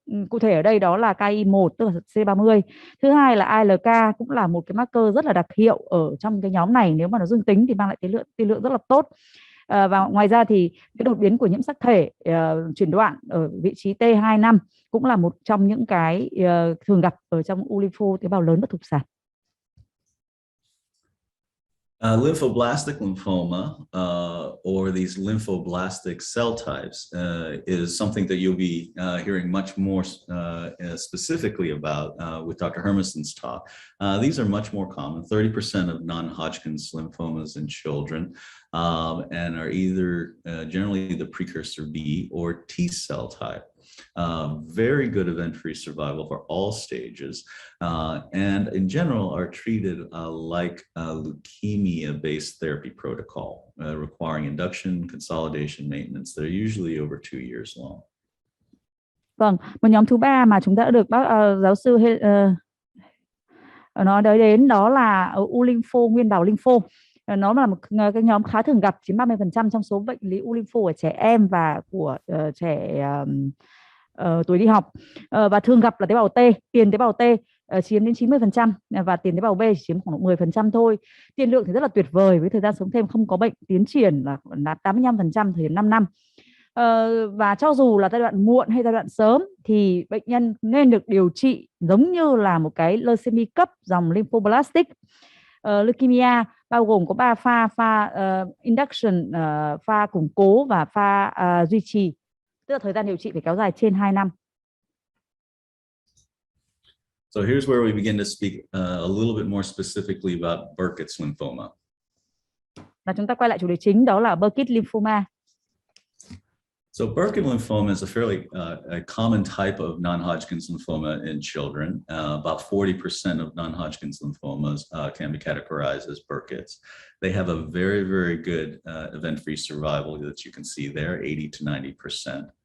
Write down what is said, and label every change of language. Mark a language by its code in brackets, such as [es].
[vi] Cụ thể ở đây đó là KI1 tức là C30. Thứ hai là ALK cũng là một cái marker rất là đặc hiệu ở trong cái nhóm này, nếu mà nó dương tính thì mang lại tiên lượng rất là tốt. Và ngoài ra thì cái đột biến của nhiễm sắc thể chuyển đoạn ở vị trí T25 cũng là một trong những cái thường gặp ở trong u lympho tế bào lớn bất thục sản. [en] Lymphoblastic lymphoma, or these lymphoblastic cell types, is something that you'll be hearing much more specifically about with Dr. Hermanson's talk. These are much more common, 30% of non-Hodgkin's lymphomas in children, and are either generally the precursor B or T cell type. Very good event-free survival for all stages, and in general are treated like a leukemia-based therapy protocol, requiring induction, consolidation, maintenance. They're usually over 2 years long. [vi] Vâng, một nhóm thứ ba mà chúng ta đã được bác giáo sư nói đến đó là u lympho nguyên bào lympho. Nó là một cái nhóm khá thường gặp, chiếm 30% trong số bệnh lý u lympho ở trẻ em và của trẻ tuổi đi học, và thường gặp là tế bào T, tiền tế bào T chiếm đến 90% và tiền tế bào B chỉ chiếm khoảng 10% thôi. Tiên lượng thì rất là tuyệt vời với thời gian sống thêm không có bệnh tiến triển là 85% thời điểm 5 năm. Và cho dù là giai đoạn muộn hay giai đoạn sớm thì bệnh nhân nên được điều trị giống như là một cái leucemia cấp dòng [en] lymphoblastic leukemia, [vi] bao gồm có 3 pha induction, pha củng cố và pha duy trì, tức là thời gian điều trị phải kéo dài trên 2 năm. [en] So here's where we begin to speak a little bit more specifically about Burkitt's lymphoma. [vi] Và chúng ta quay lại chủ đề chính, đó là Burkitt lymphoma. [en] So Burkitt lymphoma is a fairly a common type of non-Hodgkin's lymphoma in children. About 40% of non-Hodgkin's lymphomas can be categorized as Burkitt's. They have a very, very good event-free survival that you can see there, 80 to 90%.